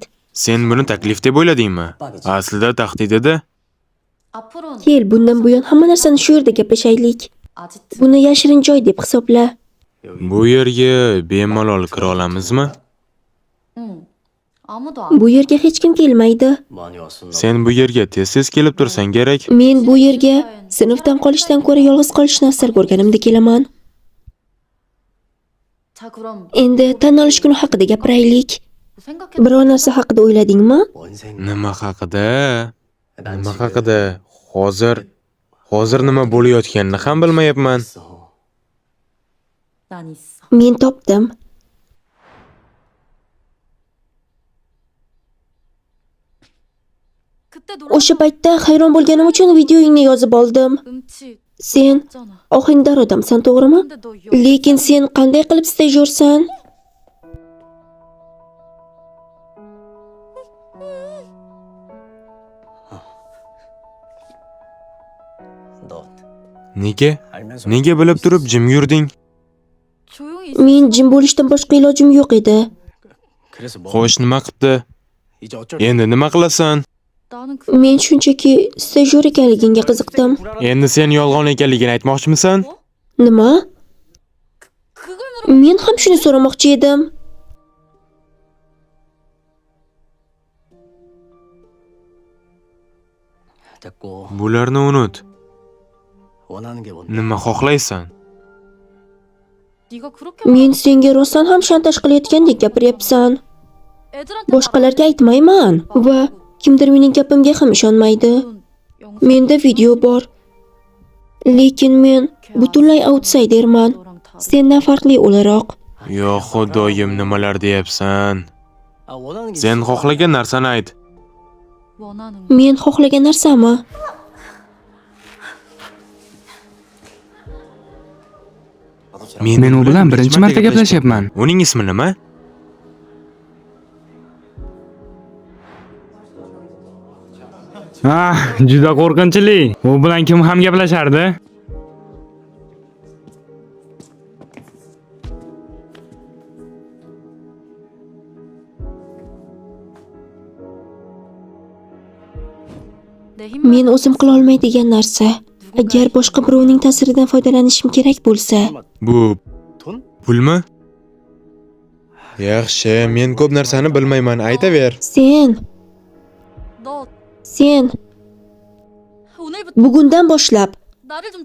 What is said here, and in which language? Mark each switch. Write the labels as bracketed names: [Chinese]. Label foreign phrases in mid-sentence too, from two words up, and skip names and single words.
[Uzbek] Sen buni taklif deb o'yladingmi? Aslida tahdid edi. [Korean] 앞으로는 [Uzbek] Kel, bundan buyon hamma narsani shu yerda gaplashaylik. [Korean] 아지트 [Uzbek] Buni yashirin joy deb hisobla. Bu yerga bemalol kira olamizmi? [Korean] 응 아무도 안 [Uzbek] Bu yerga hech kim kelmaydi. [Korean] 많이 왔었나? [Uzbek] Sen bu yerga tez kelib tursan kerak. Men bu yerga sinfdan qolishdan ko'ra yolg'iz qolishni afzal ko'rganimda kelaman. [Korean] 자 그럼 [Uzbek] Endi tan olish kuni haqida gapiraylik. [Korean] 생각해 [Uzbek] Biror narsa haqida o'yladingmi? [Korean] 뭔 생각? [Uzbek] Nima haqida? Nima haqida? Hozir nima bo'layotganini ham bilmayapman. [Korean] 난 있어 [Uzbek] Men topdim. [Korean] 그때 [Uzbek] O'sha paytda hayron bo'lganim uchun videoingni yozib oldim. [Korean] 음치 [Uzbek] Sen [Korean] 있잖아 [Uzbek] ohangdor odamsan, to'g'rimi? [Korean] 근데 너 [Uzbek] Lekin sen qanday qilib stajyorsan? [Korean] 너 [Uzbek] Nega? [Korean] 알면서 [Uzbek] Nega bilib turib jim yurding? [Korean] 조용히 [Uzbek] Men jim bo'lishdan boshqa ilojim yo'q edi. [Korean] 그래서 뭐 [Uzbek] Xo'sh, nima qildi? [Korean] 이제 어쩔 [Uzbek] Endi nima qilasan? [Korean] 나는 그 [Uzbek] Men shunchaki stajyor ekanligingga qiziqdim. Endi sen yolg'on ekanligini aytmoqchimisan? Nima? [Korean] 그걸 물어 [Uzbek] Men ham shuni so'ramoqchi edim. [Korean] 됐고 [Uzbek] Bularni unut. [Korean] 원하는 게 뭔데? [Uzbek] Nima xohlaysan? [Korean] 네가 그렇게 [Uzbek] Men senga rostdan ham shantaj qilayotgandek gapiryapsan. [Korean] 애들한테 [Uzbek] Boshqalarga aytmayman va kimdir mening gapimga ham ishonmaydi. Menda video bor. Lekin men butunlay outsiderman. Sendan farqli o'laroq. Yo xudoyim, nimalar deyapsan? [Korean] 아 원하는 게 [Uzbek] Sen [Korean] 있어. [Uzbek] xohlagan narsani ayt. [Korean] 원하는 [Uzbek] Men xohlagan narsami? Men u bilan birinchi marta gaplashyapman. Uning ismi nima? Juda qo'rqinchli. U bilan kim ham gaplashardi? [Korean] 내 힘. [Uzbek] Men o'zim qila olmaydigan narsa. Agar boshqa birovning ta'siridan foydalanishim kerak bo'lsa, Bu [Korean] 돈? [Uzbek] pulmi? Yaxshi, men ko'p narsani bilmayman, aytaver. [Korean] 너 [Uzbek] sen [Korean] 오늘부터 [Uzbek] bugundan boshlab [Korean] 나를 좀